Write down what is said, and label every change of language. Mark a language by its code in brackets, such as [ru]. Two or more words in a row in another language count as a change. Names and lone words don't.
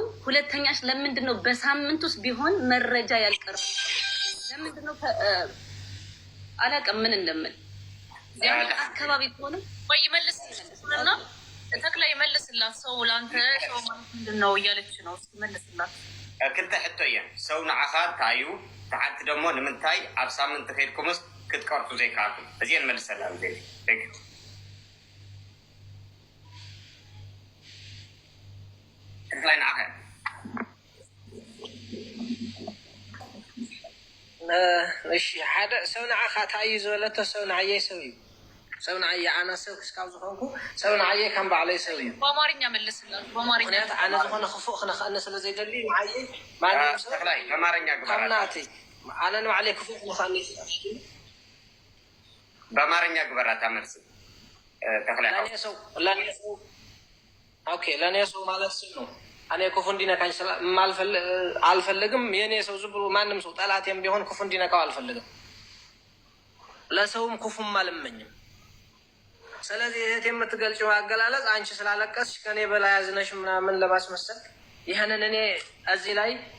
[am] ሁለተኛሽ ለምንድን ነው በሳምንት ውስጥ ቢሆን መረጃ ያልቀረ? ለምንድን ነው አላውቅም ምን እንደምል አካባቢ ከሆነ ወይ ይመልስልንና ተክላ ይመልስላት። ሰው ላንተ ሰው ማለት ምንድን ነው እያለች ነው ይመልስላት። [ti] ክልተ ሕቶ እየን ሰው ንዓኻ ታዩ ተሓቲ ደሞ ንምንታይ ኣብ ሳምንት ከይድኩምስ ክትቀርፁ ዘይከኣልኩም እዚአን መልሰላ ተክላይ ንዓኸ እሺ ሓደ ሰው ንዓኻ ታዩ ዝበለቶ ሰው ንዓየይ ሰብ እዩ። ሰው ንዓየ ኣነ ሰብ ክስካብ ዝኾንኩ ሰብ ንዓየ ከም ባዕለይ ሰብ እዩ። [am] በአማርኛ መልስላት። በአማርኛ [ti] ምክንያቱ ኣነ ዝኾነ ክፉእ ክነክአነ ስለዘይደሊ ንዓየይ ማንም ሰብ ተክላይ በአማርኛ ግበራት ከምናቲ ኣነ ንባዕለይ ክፉእ ክነክአነ በአማርኛ ግበራት መልስ ተክላይ [am] ለእኔ ሰው ማለት ስም ነው። እኔ ክፉ እንዲነካኝ አልፈልግም። የእኔ ሰው ዝም ብሎ ማንም ሰው ጠላቴም ቢሆን ክፉ እንዲነካው አልፈልግም። ለሰውም ክፉም አልመኝም። ስለዚህ እህት የምትገልጪው አገላለጽ አንቺ ስላለቀስሽ ከኔ በላይ ያዝነሽ ምናምን ለማስመሰል ይህንን እኔ እዚህ ላይ